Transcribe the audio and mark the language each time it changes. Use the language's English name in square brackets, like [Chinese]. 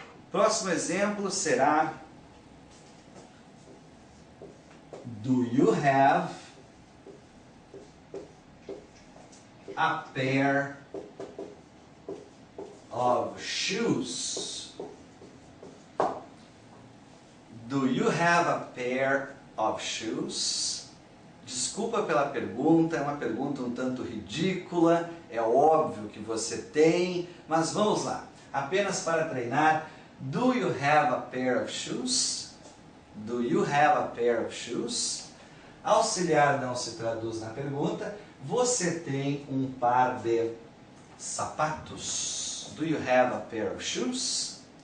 [Portuguese] Próximo exemplo será [English] do you have a pair of shoes? Do you have a pair of shoes? [Portuguese] Desculpa pela pergunta, é uma pergunta um tanto ridícula, é óbvio que você tem, mas vamos lá. Apenas para treinar, [English] do you have a pair of shoes? Do you have a pair of shoes? [Portuguese] Auxiliar não se traduz na pergunta. Você tem um par de sapatos? [English] Do you have a pair of shoes?